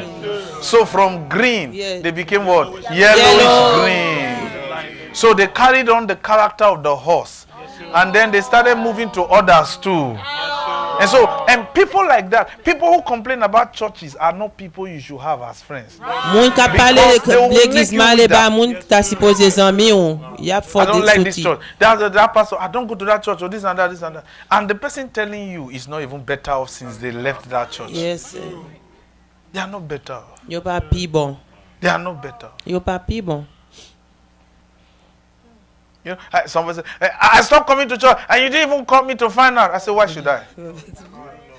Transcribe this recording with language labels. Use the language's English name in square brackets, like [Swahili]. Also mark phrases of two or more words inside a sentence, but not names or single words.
[English] So from green, Yeah. they became what? Yellowish green. So they carried on the character of the horse. And then they started moving to others too. And so, and people like that, people who complain about churches are not people you should have as friends. [Haitian Creole] Moun ka pale [English] Because they will [Haitian Creole] l'église [English] make you [Haitian Creole] malé [English] wither. [Haitian Creole] ba moun ta supposé zanmi ou. Y a [English] I [Haitian Creole] fort [English] don't [Haitian Creole] de [English] like this [Haitian Creole] souti. [English] church. That pastor, I don't go to that church or this and that, this and that. And the person telling you is not even better off since they left that church. Yes. They are not better off. [Haitian Creole] Yo pas pi bon. [English] They are not better. [Haitian Creole] Yo pas pi bon. [English] You know, somebody said, I stopped coming to church and you didn't even call me to find out.